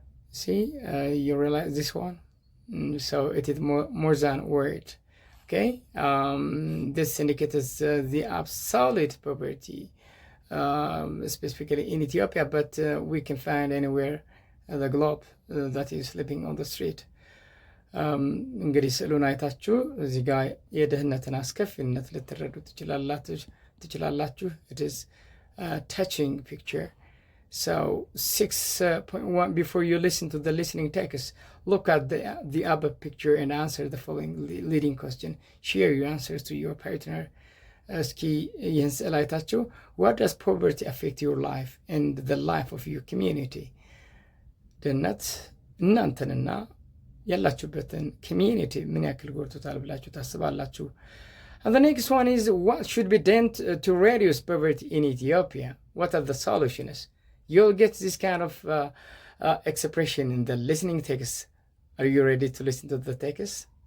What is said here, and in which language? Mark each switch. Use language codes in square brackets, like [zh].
[en] See, you realize this one? So it is more than word. Okay, this indicates the absolute poverty. Specifically in Ethiopia, but we can find anywhere the globe that is living on the street. [am] እንግዲህ ስዕሉን አይታችሁ እዚህ ጋር የድህነትን አስከፊነት ልትረዱ ትችላላችሁ። [en] It is a touching picture. So 6.1, before you listen to the listening text, look at the above picture and answer the following leading question. Share your answers to your partner [am] እስኪ ይህን ስዕል አይታችሁ [en] what does poverty affect your life and the life of your community? [am] ድህነት እናንተንና ያላችሁበትን ኮሚዩኒቲ ምን ያክል ጎድቶታል ብላችሁ ታስባላችሁ? [en] And the next one is what should be done to reduce poverty in Ethiopia? What are the solutions? You'll get this kind of expression in the listening text. Are you ready to listen to the text?